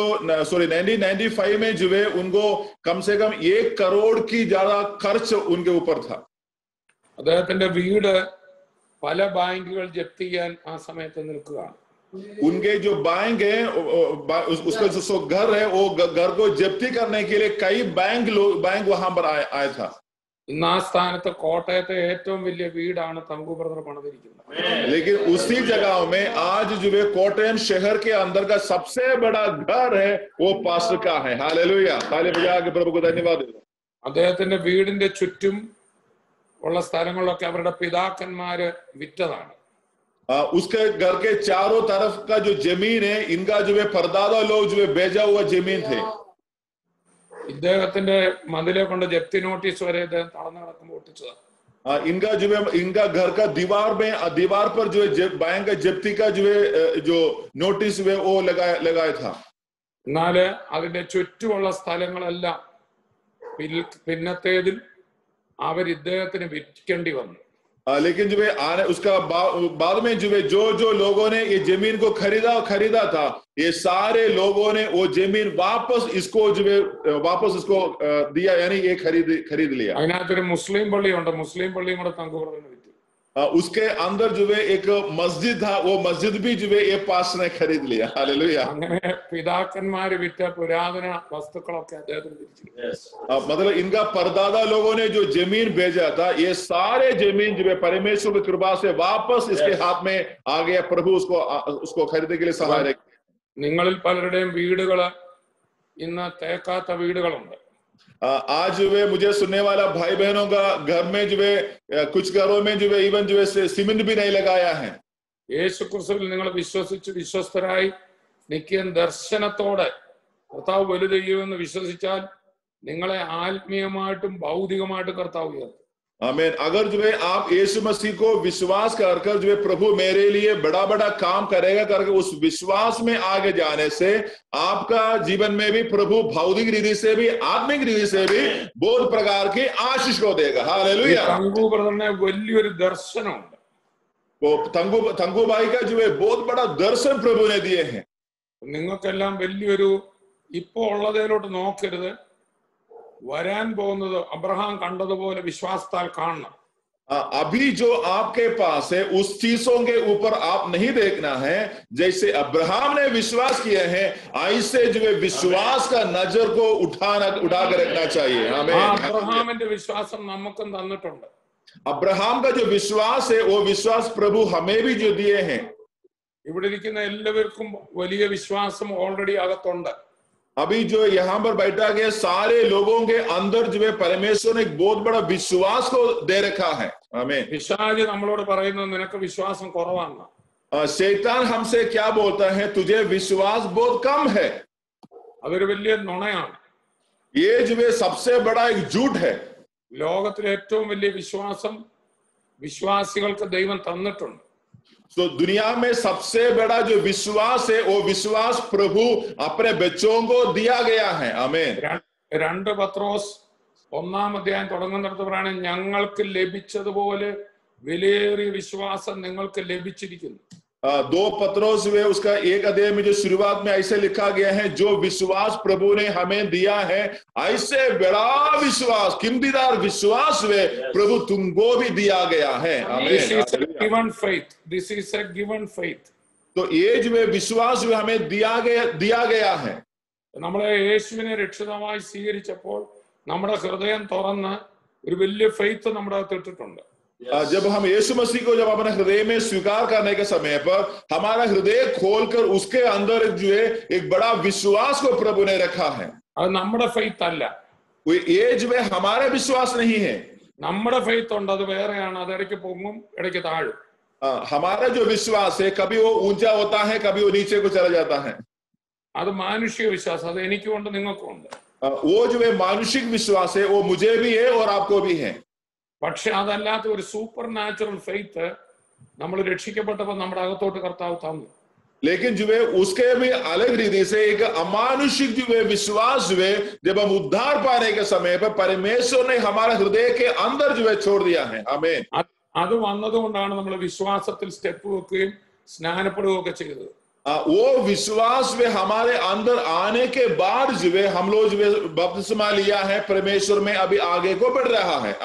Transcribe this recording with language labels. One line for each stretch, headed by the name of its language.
Hindi: 1995 में जो है उनको कम से कम 1 करोड़ की ज्यादा खर्च उनके ऊपर था।
Malayalam: അദ്ദേഹത്തിന്റെ വീട് പല ബാങ്കുകൾ ജപ്തി ചെയ്യാൻ ആ സമയത്ത് നിൽക്കുകയാണ്.
Hindi: उनके जो बैंक है उसका जो घर है वो घर को जब्ती करने के लिए कई बैंक वहां पर आया था।
Malayalam: ഇന്ന് ആ സ്ഥാനത്ത് കോട്ടയത്തെ ഏറ്റവും വലിയ വീടാണ് തങ്കു ബ്രദർ പണിതിരിക്കുന്നത്.
Hindi: लेकिन उसी जगह में आज जो है कोटयम शहर के अंदर का सबसे बड़ा घर है वो पास्टर का है। हालेलुया, ताली बजा के प्रभु को धन्यवाद।
Malayalam: അദ്ദേഹത്തിന്റെ വീടിന്റെ ചുറ്റും ഉള്ള സ്ഥലങ്ങളിലൊക്കെ അവരുടെ പിതാക്കന്മാര് വിറ്റതാണ്.
Hindi: उसके घर के चारों तरफ का जो जमीन है, इनका जो है परदादा लोग जो है बेचा हुआ जमीन थे।
Malayalam: ഇദ്ദേഹത്തിന്റെ മതിലെ കൊണ്ട് ജപ്തി നോട്ടീസ് വരെ ഇദ്ദേഹം തളർന്നു കിടക്കുമ്പോൾ ഒട്ടിച്ചതാണ്.
Hindi: इनका जो है इनका घर का दीवार पर जो है बैंक का जप्ती का जो है जो नोटिस हुए वो लगाया था.
Malayalam: എന്നാല് അതിന്റെ ചുറ്റുമുള്ള സ്ഥലങ്ങളെല്ലാം പിന്നത്തേതിൽ അവർ ഇദ്ദേഹത്തിന് വിൽക്കേണ്ടി വന്നു.
Hindi: लेकिन जो है उसका बाद में जो है जो लोगों ने ये जमीन को खरीदा था, ये सारे लोगों ने वो जमीन वापस इसको जो है वापस इसको दिया, यानी ये खरीद लिया.
Malayalam: അതിനകത്തൊരു മുസ്ലിം പള്ളിയുണ്ട്, മുസ്ലിം പള്ളിയും കൂടെ തങ്കുപറന്ന് വിറ്റു.
Hindi: उसके अंदर जो है एक मस्जिद था, वो मस्जिद भी जो है ये पास ने खरीद लिया. हालेलुया.
Malayalam: അങ്ങനെ പിതാക്കന്മാര് വിറ്റ പുരാതന വസ്തുക്കളൊക്കെ അദ്ദേഹത്തിന് തിരിച്ചു.
Hindi: मतलब इनका परदादा लोगों ने जो जमीन भेजा था, ये सारे जमीन जो है परमेश्वर की कृपा से वापस इसके हाथ में आ गया. प्रभु उसको खरीदने के लिए सहाय रहे.
Malayalam: നിങ്ങളിൽ പലരുടെയും വീടുകള് ഇന്ന് തേക്കാത്ത വീടുകളുണ്ട്.
Hindi: आज जो है मुझे सुनने वाला भाई बहनों का घर में जो है कुछ घरों में जो है
English: even
Hindi: जो है सीमेंट भी नहीं लगाया है.
Malayalam: യേശു ക്രിസ്തുവിൽ നിങ്ങൾ വിശ്വസിച്ച് വിശ്വസ്തരായി നിത്യ ദർശനത്തോടെ കർത്താവ് വലുത് ചെയ്യുമെന്ന് വിശ്വസിച്ചാൽ നിങ്ങളെ ആത്മീയമായിട്ടും ഭൗതികമായിട്ടും കർത്താവ് ഉയർത്തും.
Hindi: आमीन. अगर जो है आप यीशु मसीह को विश्वास कर जो है प्रभु मेरे लिए बड़ा काम करेगा करके उस विश्वास में आगे जाने से आपका जीवन में भी प्रभु भौतिक रीति से भी आत्मिक रीति से भी बहुत प्रकार की आशीष को देगा. हालेलुया.
Malayalam: തങ്കു ബ്രദറിന് വലിയൊരു ദർശനമുണ്ട്.
Hindi: वो तंगू भाई का जो है बहुत बड़ा दर्शन प्रभु ने दिए हैं.
Malayalam: നിങ്ങൾക്കെല്ലാം വലിയൊരു ഇപ്പോ ഉള്ളതിലോട്ട് നോക്കരുത്, വരാൻ പോകുന്നത് അബ്രഹാം കണ്ടതുപോലെ വിശ്വാസത്താൽ കാണണം.
Hindi: अभी जो आपके पास है उस चीजों के ऊपर आप नहीं देखना है, जैसे अब्राहम ने विश्वास किए हैं ऐसे जो है विश्वास का नजर को उठा कर रखना चाहिए.
Malayalam: അബ്രഹാമിന്റെ വിശ്വാസം നമുക്കും തന്നിട്ടുണ്ട്.
Hindi: अब्राहम का जो विश्वास है वो विश्वास प्रभु हमें भी जो दिए हैं.
Malayalam: ഇവിടെ ഇരിക്കുന്ന എല്ലാവർക്കും വലിയ വിശ്വാസം
English: already
Malayalam: അകത്തുണ്ട്.
Hindi: अभी जो यहाँ पर बैठा गया सारे लोगों के अंदर जो है परमेश्वर ने एक बहुत बड़ा विश्वास को दे रखा है. आमीन.
Malayalam: പിശാച് നമ്മളോട് പറയുന്നത് നിനക്ക് വിശ്വാസം കുറവാണ്.
Hindi: शैतान हमसे क्या बोलता है, तुझे विश्वास बहुत कम है.
Malayalam: അതൊരു വലിയ നുണയാണ്.
Hindi: ये जो है सबसे बड़ा एक झूठ है.
Malayalam: ലോകത്തിലെ ഏറ്റവും വലിയ വിശ്വാസം വിശ്വാസികൾക്ക് ദൈവം തന്നിട്ടുണ്ട്.
Hindi: तो दुनिया में सबसे बड़ा जो विश्वास है वो विश्वास प्रभु अपने बच्चों को दिया गया है. आमीन.
Malayalam: 2 പത്രോസ് 1-ാം അധ്യായം തുടങ്ങുന്നിടത്ത് പറയാണ് ഞങ്ങൾക്ക് ലഭിച്ചതുപോലെ വിലയേറിയ വിശ്വാസം നിങ്ങൾക്ക് ലഭിച്ചിരിക്കുന്നു.
Hindi: 2 पत्रोस में उसका 1 अध्याय में जो शुरुआत में ऐसे लिखा गया है, जो विश्वास प्रभु ने हमें दिया है ऐसे बड़ा विश्वास कीमतीदार विश्वास में प्रभु तुमको भी दिया गया है.
English: This is a given faith. This is a given faith.
Hindi: तो ये जो विश्वास जो हमें दिया गया है.
Malayalam: നമ്മളെ യേശുവിനെ രക്ഷിതാവായി സ്വീകരിച്ചപ്പോൾ നമ്മുടെ ഹൃദയം തുറന്ന് ഒരു വലിയ
English: faith
Malayalam: നമ്മുടെ അകത്ത് ഇട്ടിട്ടുണ്ട്.
Hindi: जब हम यीशु मसीह को जब अपने हृदय में स्वीकार करने के समय पर हमारा हृदय खोलकर उसके अंदर जो है एक बड़ा विश्वास को प्रभु ने रखा है.
Malayalam: അത് നമ്മുടെ
English: faith
Malayalam: അല്ല.
Hindi: ये जो है हमारा विश्वास नहीं है.
Malayalam: നമ്മുടെ
English: faith
Malayalam: ഉണ്ട്, അത് വേറെയാണ്. അത് ഇടയ്ക്ക് പൊങ്ങും ഇടയ്ക്ക് താഴും.
Hindi: हमारा जो विश्वास है कभी वो ऊंचा होता है कभी वो नीचे को चला जाता है.
Malayalam: അത് മാനുഷിക വിശ്വാസം. അത് എനിക്കും ഉണ്ട് നിങ്ങൾക്കും ഉണ്ട്.
Hindi: वो जो है मानुषिक विश्वास है वो मुझे भी है और आपको भी है.
Malayalam: പക്ഷെ അതല്ലാത്ത ഒരു
English: supernatural faith
Malayalam: നമ്മൾ രക്ഷിക്കപ്പെട്ടപ്പോൾ നമ്മുടെ അകത്തോട്ട് കർത്താവ് തന്നു.
Hindi: लेकिन जो है उसके भी अलग रीति से एक अमानुषिक जो है विश्वास जो है जब हम उद्धार पाने के समय पर परमेश्वर ने हमारे हृदय के अंदर जो है छोड़ दिया है. आमीन.
Malayalam: അത് വന്നതുകൊണ്ടാണ് നമ്മൾ വിശ്വാസത്തിൽ സ്റ്റെപ്പ് വെക്കുകയും സ്നാനപ്പെടുകയും ഒക്കെ ചെയ്തത്.
Hindi: वो विश्वास में हमारे अंदर आने के बाद जो है हम लोग जो है बपतिस्मा लिया है, परमेश्वर में अभी आगे को बढ़ रहा है.